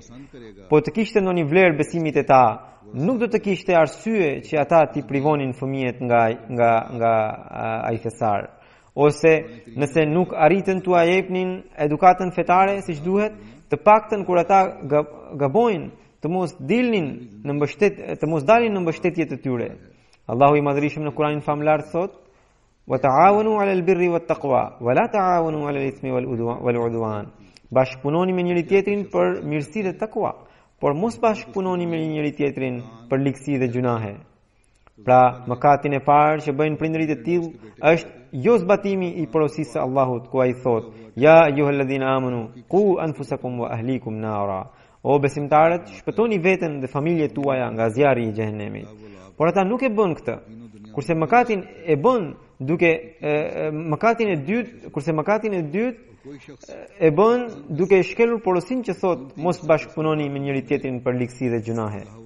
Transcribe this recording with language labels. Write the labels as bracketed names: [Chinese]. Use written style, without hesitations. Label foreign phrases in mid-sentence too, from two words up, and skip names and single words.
[Albanian] Po të kishte ndonjë vlerë besimit e ta, nuk do të kishte arsye që ata t'i privonin fëmijët nga ai fesar. Ose nëse nuk arritën t'u jepnin edukatën fetare siç duhet, të paktën kur ata gabojnë, të mos dalin në mbështetje të tyre. Allahu i Madhërisëm në Kur'anin famlar thot: [Arabic] "وتعاونوا على البر والتقوى ولا تعاونوا على الإثم والعدوان." [Albanian] Bashkëpunoni me njëri tjetrin për mirësi dhe takwa, por mos bashkëpunoni me njëri tjetrin për ligësi dhe gjunahe. Pra, mëkatin e parë që bëjnë prindërit e tillë është jo zbatimi i porosisë së Allahut, ku ai thot: [Arabic] "يا أيها الذين آمنوا قوا أنفسكم وأهليكم نارا." [Albanian] O besimtarët, shpëtoni veten dhe familjet tuaja nga zjarri i xhehenemit. Por ata nuk e bën këtë. Kurse mëkatin e dytë e bën duke shkelur porosinë që thot mos bashkëpunoni me njëri tjetrin për ligësi dhe gjunahe.